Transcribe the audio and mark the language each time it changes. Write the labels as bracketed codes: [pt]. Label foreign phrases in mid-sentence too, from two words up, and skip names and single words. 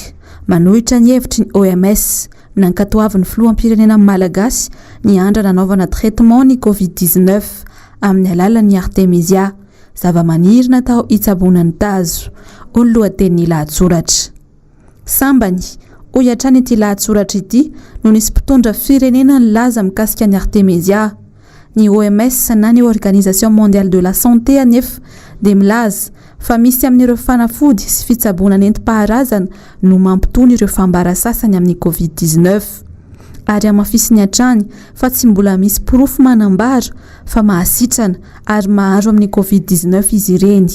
[mg] Manohitra ny hevitry ny OMS nankatoavin'ny filoham-pirenena malagasy ny andra nanaovana traitement ny Covid-19 amin'ny alalan'ny artemisia, zava-maniry natao hitsaboana ny tazo. Olo lohateny lahatsoratra. Sambany, hoy hatrany ity lahatsoratra ity no nisy mpitondra firenena nilaza mikasika ny artemisia. Ny OMS na ny [fr] Organisation mondiale de la santé [mg] anefa dia milaza fa misy amin'ireo fanafody sy fitsaboana nentim-paharazana no mampitony ireo fambara sasany amin'ny Covid-19. Ary amafisiny hatrany fa tsy mbola misy proof manambara fa mahasitrana ary maharo amin'ny Covid-19 izy ireny.